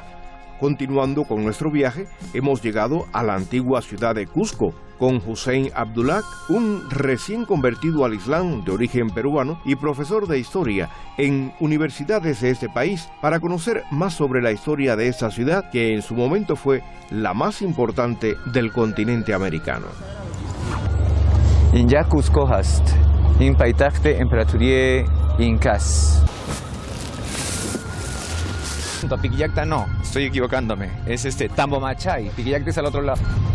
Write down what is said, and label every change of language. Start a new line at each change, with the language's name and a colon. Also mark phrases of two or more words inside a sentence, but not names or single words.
Spanish: Continuando con nuestro viaje, hemos llegado a la antigua ciudad de Cusco, con Hussein Abdul Haq, un recién convertido al Islam de origen peruano y profesor de historia en universidades de este país, para conocer más sobre la historia de esta ciudad que en su momento fue la más importante del continente americano.
Persian: اینجا کوسکو هست. این پایتخت امپراتوری اینکاس.
Spanish: Piquillacta no, estoy equivocándome. Es Tambomachay. Piquillacta es al otro lado.